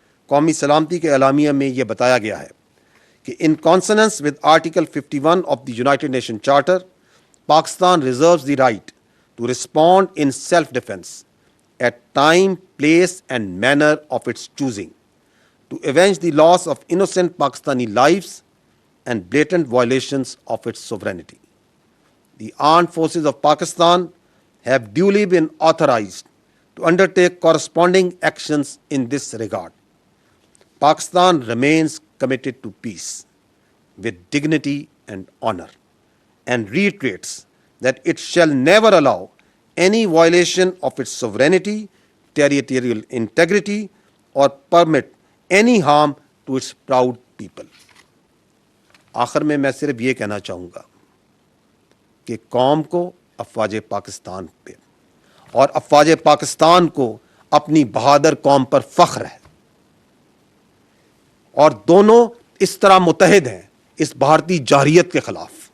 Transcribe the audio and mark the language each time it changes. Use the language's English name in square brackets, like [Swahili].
[Urdu] قومی سلامتی کے اعلامیہ میں یہ بتایا گیا ہے کہ [English] In consonance with article 51 of the United Nation charter, Pakistan reserves the right to respond in self defence at time, place and manner of its choosing to avenge the loss of innocent Pakistani lives and blatant violations of its sovereignty. The armed forces of Pakistan have duly been authorized to undertake corresponding actions in this regard. Pakistan remains committed to peace with dignity and honor and reiterates that it shall never allow any violation of its sovereignty, territorial integrity, or permit any harm to its proud people. [Urdu] آخر میں صرف یہ کہنا چاہوں گا کہ قوم کو افواج پاکستان پہ اور افواج پاکستان کو اپنی بہادر قوم پر فخر ہے، اور دونوں اس طرح متحد ہیں اس بھارتی جارحیت کے خلاف.